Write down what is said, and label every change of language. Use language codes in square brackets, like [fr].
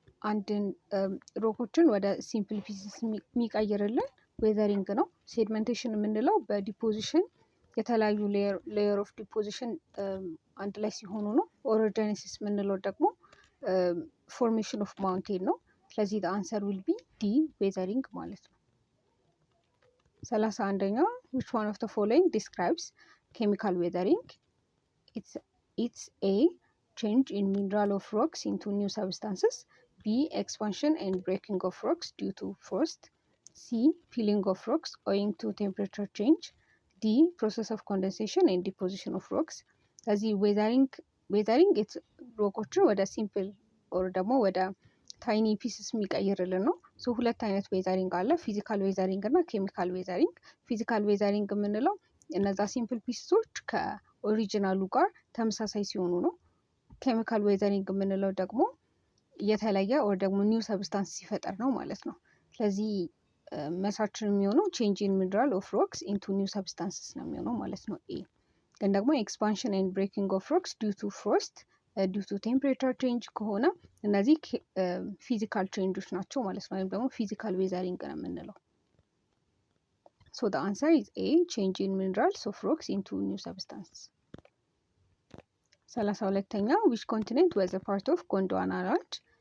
[am] አንድን ሮኮችን ወደ ሲምፕል ፒስስ የሚቀይርልን ዌዘሪንግ ነው። ሴድመንቴሽን የምንለው በዲፖዚሽን የተለያዩ [en] ሌየር ኦፍ ዲፖዚሽን [am] አንድ ላይ ሲሆኑ ነው። ኦሮጀኔሲስ የምንለው ደግሞ [en] ፎርሜሽን ኦፍ ማውንቴን [am] ነው። ስለዚህ [en] አንሰር ዊል ቢ ዲ ዌዘሪንግ [am] ማለት ነው። 31ኛው [en] which one of the following describes chemical weathering? It's A. change in mineral of rocks into new substances. B. expansion and breaking of rocks due to frost. C. peeling of rocks owing to temperature change. D. process of condensation and deposition of rocks. [am] ስለዚህ ዌዘሪንግ ሮኮችን ወደ ሲምፕል ኦር ደግሞ ወደ ታይኒ ፒስስ የሚቀይርልን ነው። ሁለት አይነት ዌዘሪንግ አለ፣ ፊዚካል ዌዘሪንግ እና ኬሚካል ዌዘሪንግ። ፊዚካል ዌዘሪንግ የምንለው እነዛ ሲምፕል ፒስሶች ከኦሪጂናሉ ጋር ተመሳሳይ ሲሆኑ ነው። ኬሚካል ዌዘሪንግ የምንለው ደግሞ የተለየ ወር ደግሞ ኒው ሰብስታንስ ሲፈጠር ነው ማለት ነው። ስለዚህ መሳችን የሚሆነው [en] ቼንጅ ኢን ሚነራል ኦፍ ሮክስ ኢንቱ ኒው ሰብስታንስስ [am] ነው የሚሆነው ማለት ነው። ኤ ግን ደግሞ [en] ኤክስፓንሽን ኤንድ ብሬኪንግ ኦፍ ሮክስ ዲው ቱ ፍሮስት ዲው ቱ ቴምፕሬቸር ቼንጅ [am] ከሆነ እነዚህ ፊዚካል ቼንጆች ናቸው ማለት ነው፣ ወይም ደግሞ ፊዚካል ዌዘሪንግ ነው የምንለው። ሶ [en] the answer is A. change in minerals of rocks into new substances. 32ኛ which continent was a part of Gondwana land?